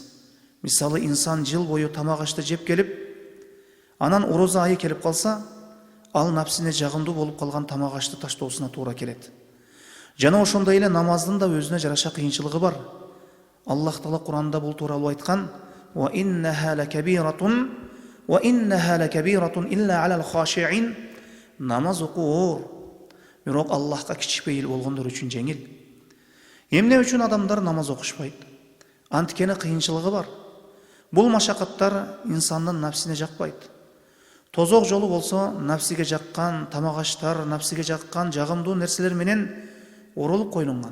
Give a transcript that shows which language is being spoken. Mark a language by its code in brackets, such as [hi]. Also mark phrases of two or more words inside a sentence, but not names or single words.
[ky] Мисалы, инсан жыл бою тамак ашты жеп келип, анан орозо айы келип калса, ал нафсине жагымдуу болуп калган тамак ашты таштоосуна туура келет. Жана ошондой эле намаздын да өзүнө жараша кыйынчылыгы бар. Аллах Таала Куранда бул тууралуу айткан: [ar] "وإنها لكبيرة وإنها لكبيرة إلا على الخاشعين". [ky] Намаз окуу оор, бирок Аллахка кичпейил болгондор үчүн жеңил. Эмне үчүн адамдар намаз окушпайт? Анткени кыйынчылыгы бар. Бул машакаттар инсандын нафсине жакпайт. Тозок жолу болсо нафсиге жаккан тамак аштар, нафсиге жаккан жагымдуу нерселер менен оролуп коюлган.